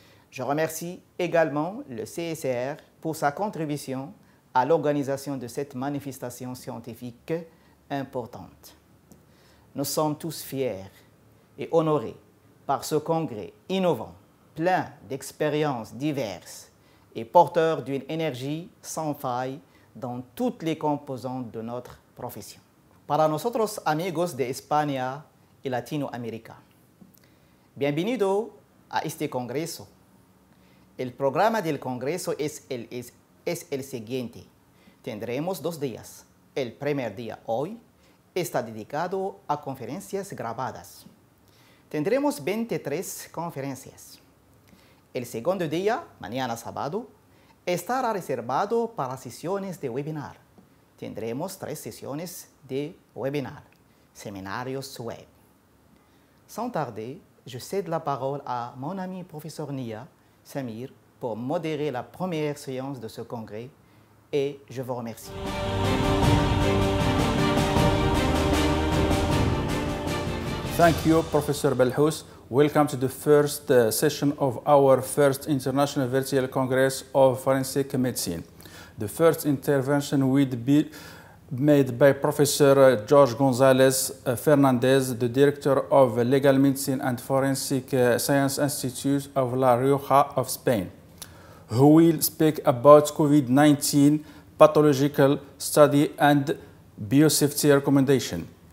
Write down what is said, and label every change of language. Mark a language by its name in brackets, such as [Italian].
[French] Je remercie également le CSR pour sa contribution à l'organisation de cette manifestation scientifique importante. Nous sommes tous fiers et honorés par ce congrès innovant, plein d'expériences diverses et porteur d'une énergie sans faille dans toutes les composantes de notre profesión. [Spanish] Para nosotros, amigos de España y Latinoamérica, bienvenido a este congreso. El programa del congreso es el siguiente. Tendremos 2 días. El primer día, hoy, está dedicado a conferencias grabadas. Tendremos 23 conferencias. El segundo día, mañana sábado, estará reservado para sesiones de webinar. Tendremos 3 sesiones de webinar, séminarios web. [French] Sans tarder, je cède la parole à mon ami professeur Nia Samir pour modérer la première séance de ce congrès et je vous remercie. [English] Thank you, Professor Belhous. Welcome to the first session of our first International Virtual Congress of Forensic Medicine. The first intervention will be made by Professor Jorge González Fernandez, the Director of Legal Medicine and Forensic Science Institute of La Rioja of Spain, who will speak about COVID-19 pathological study and biosafety recommendation.